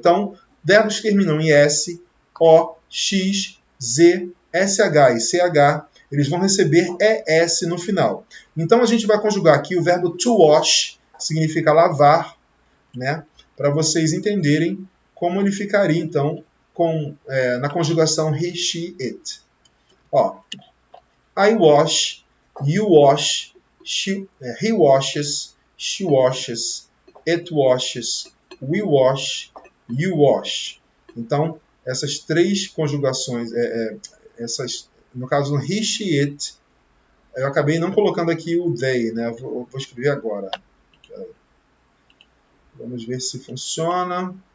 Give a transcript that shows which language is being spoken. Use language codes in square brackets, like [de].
[pt] Então, verbos que terminam em S, O, X, Z, SH e CH, eles vão receber ES no final. Então, a gente vai conjugar aqui o verbo to wash, que significa lavar, né? Para vocês entenderem como ele ficaria, então, na conjugação he, she, it. [en] Ó, I wash, you wash, he washes, she washes, it washes, we wash, you wash. [pt] Então, essas 3 conjugações, no caso do he, she, it, eu acabei não colocando aqui o they, né? Vou escrever agora. Vamos ver se funciona.